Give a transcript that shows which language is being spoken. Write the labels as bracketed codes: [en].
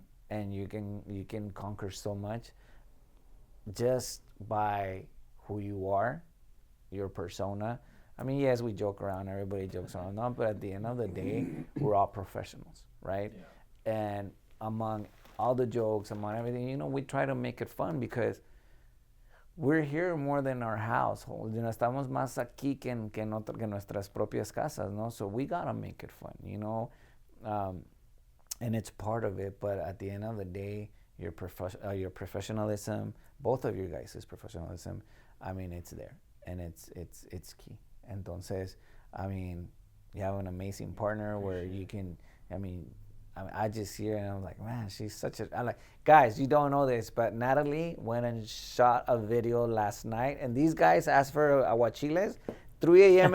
[en] And you can conquer so much just by who you are, your persona. I mean, yes, we joke around, everybody jokes around, no, but at the end of the day, we're all professionals, right? Yeah. And among all the jokes, among everything, you know, we try to make it fun because we're here more than our household. [es] You know, estamos más aquí que nuestras propias casas, no? [en] So we gotta make it fun, you know? And it's part of it, but at the end of the day, your professionalism, both of you guys' professionalism, I mean, it's there, and it's key. Entonces, I mean, you have an amazing partner where you can, I just hear and I'm like, man, she's such a, I'm like, guys, you don't know this, but Natalie went and shot a video last night, and these guys asked for aguachiles. 3 a.m.